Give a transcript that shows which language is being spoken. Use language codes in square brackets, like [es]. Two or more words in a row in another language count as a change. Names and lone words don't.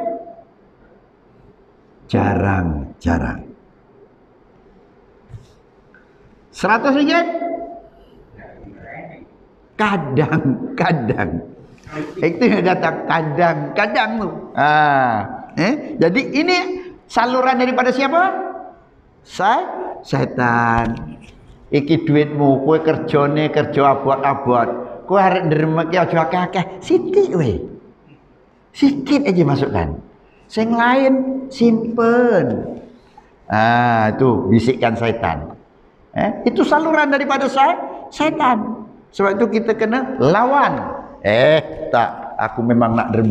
[ms] Jarang. RM100. Kadang. Itu yang datang kadang tu. Jadi ini saluran daripada siapa? Setan. [jv] Iki duitmu, kowe kerjane kerja abot-abot. Kowe arek ndermek ki aja akeh-akeh. Sithik we. [ms] Sikit aja masukkan. [jv] Sing lain simpen. [ms] Itu bisikan setan. Itu saluran daripada setan. Sebab itu kita kena lawan. Tak, aku memang nak derma.